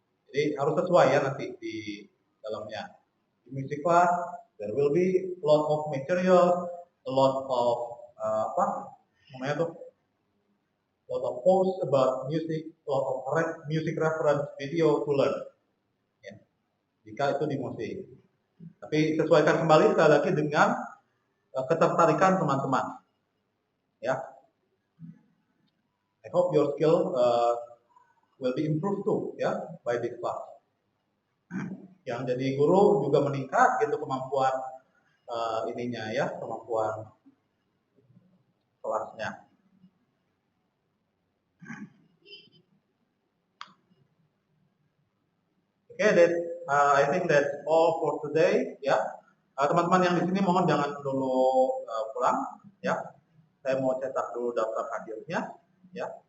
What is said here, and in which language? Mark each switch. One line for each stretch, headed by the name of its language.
Indonesian: Jadi harus sesuai ya nanti di dalamnya.
English: Di music class, there will be a lot of material, a lot of
Indonesian: apa namanya tuh,
English: a lot of posts about music, a lot of music reference video to learn.
Indonesian: Ya. Jika itu di musik. Tapi sesuaikan kembali sekali lagi dengan ketertarikan teman-teman. Ya.
English: I hope your skill will be improved too ya by this class.
Indonesian: Yang jadi guru juga meningkat gitu kemampuan ininya ya, kemampuan kelasnya.
English: Okay, I think that's all for today ya.
Indonesian: Teman-teman yang di sini mohon jangan dulu pulang ya. Saya mau cetak dulu daftar hadirnya ya.